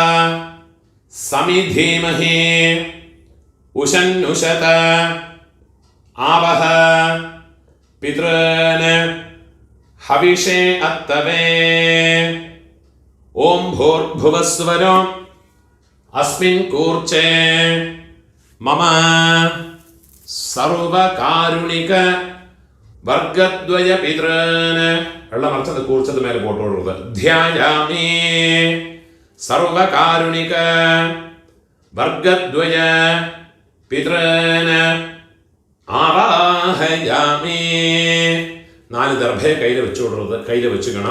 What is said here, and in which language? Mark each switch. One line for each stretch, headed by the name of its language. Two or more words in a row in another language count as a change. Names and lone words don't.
Sanskrit: समिधीमहि उशन्नुशत आवह पितॄन् हविषे अत्तवे ओम भूर्भुवस्वरो अस्मिन् कूर्चे मम सर्वकारुणिक वर्गद्वय पितॄन्
Malayalam: എല്ലാം മറിച്ചത് കൂർച്ചത് മേലെ പോട്ടോടുള്ളത്
Sanskrit: ധ്യായാമി സർവകാരുണിക വർഗദ്വയ പിതॄന് ആവാഹയാമി.
Malayalam: 4 ദർഭയെ കയ്യിൽ വെച്ചുകൊടുക്കുന്നത് കയ്യിൽ വെച്ചുക്കണം.